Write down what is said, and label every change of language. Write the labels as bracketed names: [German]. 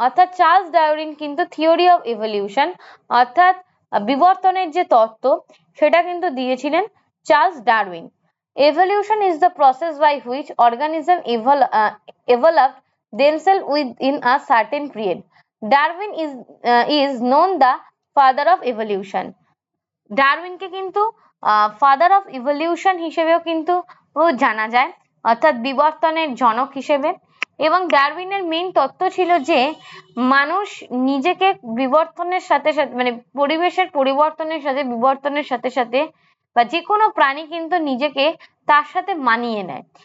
[Bangla] অর্থাৎ Charles Darwin কিন্তু theory of evolution অর্থাৎ বিবর্তনের যে তত্ত্ব সেটা কিন্তু দিয়েছিলেন Charles Darwin. [English] Evolution is the process by which organisms evolved themselves within a certain period. Darwin is known the father of evolution. [Bangla] ডারউইনকে কিন্তু ফাদার অফ ইভলিউশন হিসেবেও কিন্তু জানা যায়, অর্থাৎ বিবর্তনের জনক হিসেবে। এবং ডারউইনের মেইন তত্ত্ব ছিল যে মানুষ নিজেকে বিবর্তনের সাথে সাথে, মানে পরিবেশের পরিবর্তনের সাথে বিবর্তনের সাথে সাথে, বা যে কোনো প্রাণী কিন্তু নিজেকে তার সাথে মানিয়ে নেয়।